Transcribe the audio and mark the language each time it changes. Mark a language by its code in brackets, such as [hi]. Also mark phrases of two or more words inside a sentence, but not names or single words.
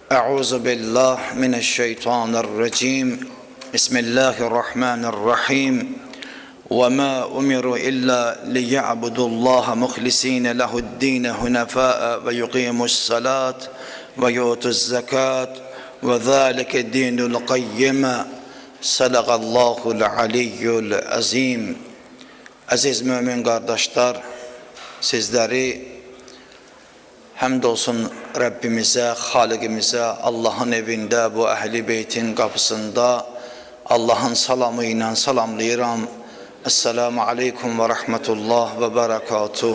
[ar] أعوذ بالله من الشيطان الرجيم. بسم الله الرحمن الرحيم. وما أمروا إلا ليعبدوا الله مخلصين له الدين حنفاء ويقيموا الصلاة ويؤتوا الزكاة وذلك دين القيمة. صدق الله العلي العظيم. [az] Aziz mümin kardeşler, sizleri hamdolsun Rabbimize, Halikimize, Allah'ın evinde, bu Ehl-i Beyt'in kapısında Allah'ın salamıyla salamlayıram. [ar] السلام عليكم ورحمة الله وبركاته.